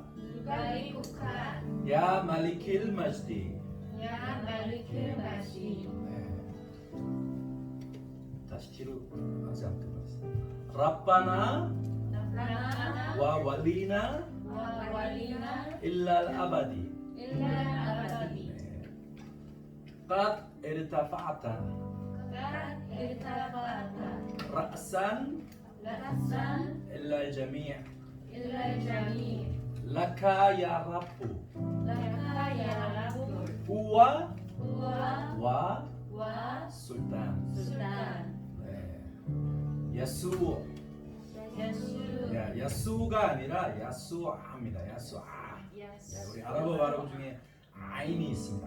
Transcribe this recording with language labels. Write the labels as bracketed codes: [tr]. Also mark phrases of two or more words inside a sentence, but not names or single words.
[ar] 누바리쿠카. يا مالك المجد. يا مالك ماسي. [ko] 다시 뒤로 하지 않게 봤어요. [ar] 라빠나 라바나 و ولينا و ولينا إلى الأبد. إلى الأبد. قد ارتفعت قد ارتفعت. ra'san 라산 إلى الجميع' إلى الجميع. لك يا رب لك يا رب. huwa 우와 wa 와 sultan. 수단. 야수. [ko] 예수. 야수가 아니라 야수아입니다. [ar] 야수아. [ko] 우리 아랍어 발음 중에 아인이 있습니다.